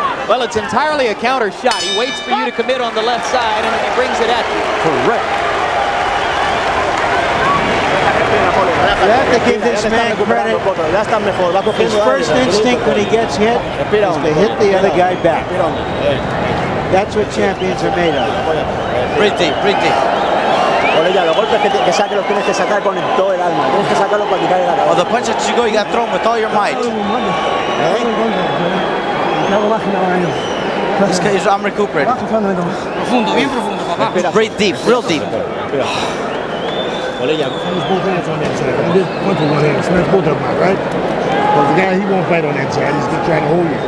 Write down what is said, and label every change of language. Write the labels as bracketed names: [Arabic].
[English] Well, it's entirely a counter shot. He waits for you to commit on the left side and he brings it at you. Correct. You have to give this man credit. His first instinct when he gets hit is to hit the other guy back. That's what champions are made of. Breathe deep. [Spanish] Los golpes que saque los tienes que sacar con todo el alma. Tienes que sacarlo para quitar el alma. [English] Well, the punches you go, you got to throw them with all your might. I'm recuperating. [Spanish] Profundo, bien profundo, papá. [English] Breathe deep, real deep. Well, yeah, put both hands on that side. And just punch with one hand, smash both of them out, right? Because the guy, he won't fight on that side. He's just trying to hold you.